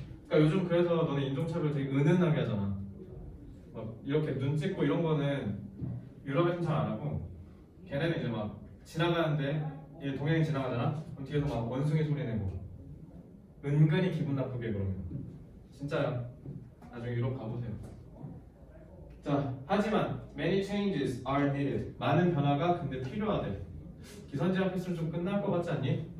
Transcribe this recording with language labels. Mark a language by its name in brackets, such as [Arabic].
[Korean] 그러니까 요즘 그래서 너네 인종차별 되게 은은하게 하잖아. 막 이렇게 눈 찍고 이런 거는 유럽에서는 잘 안 하고 걔네는 이제 막 지나가는데 얘 동양인 지나가잖아? 그럼 뒤에서 막 원숭이 소리 내고 은근히 기분 나쁘게 그러면 진짜 나중에 유럽 가보세요. 자, 하지만 [English] many changes are needed. [Korean] 많은 변화가 근데 필요하대. 기선제압 했으면 좀 끝날 것 같지 않니?